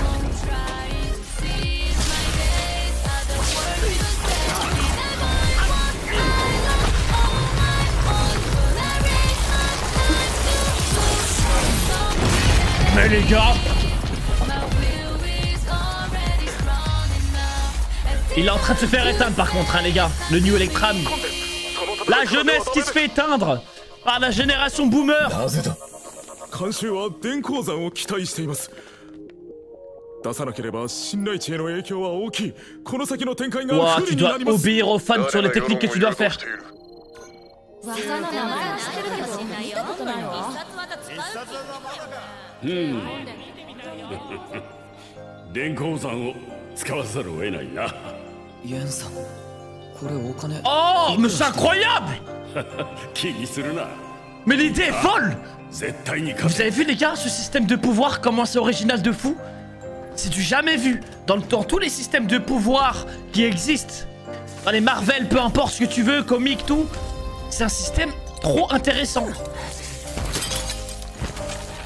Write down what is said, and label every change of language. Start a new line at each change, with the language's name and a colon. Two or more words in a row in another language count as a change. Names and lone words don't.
French: Mais les gars, il est en train de se faire éteindre par contre, hein, les gars. Le New Electram. La jeunesse qui se fait éteindre par la génération boomer.
Japanese: 監修は電鉱山を期待しています。出さなければ信頼値への影響は大きい。この先の展開が不利になります。
French: Tu dois obéir aux fans sur les techniques que tu dois faire.
Japanese: 電鉱山を使わざるを得ないな。ユンさん、これお金。
French: Oh, mais c'est incroyable.
Japanese: 気にするな。
French: Mais l'idée est folle. Vous avez vu les gars, ce système de pouvoir, comment c'est original de fou? C'est du jamais vu. Dans tous les systèmes de pouvoir qui existent, dans les Marvel, peu importe ce que tu veux, comics, tout, c'est un système trop intéressant.